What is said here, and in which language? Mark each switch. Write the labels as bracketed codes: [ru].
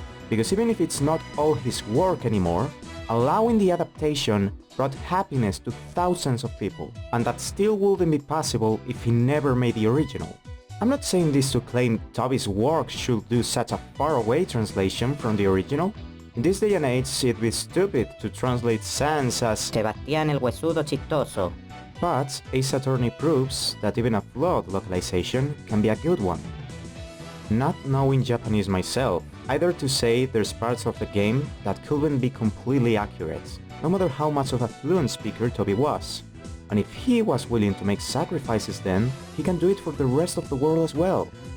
[en] Because even if it's not all his work anymore, allowing the adaptation brought happiness to thousands of people, and that still wouldn't be possible if he never made the original. I'm not saying this to claim Toby's work should do such a faraway translation from the original. In this day and age, it'd be stupid to translate Sans as [es] Sebastián el huesudo chistoso. [en] But Ace Attorney proves that even a flawed localization can be a good one. Not knowing Japanese myself, I dare to say there's parts of the game that couldn't be completely accurate, no matter how much of a fluent speaker Toby was. And if he was willing to make sacrifices then, he can do it for the rest of the world as well.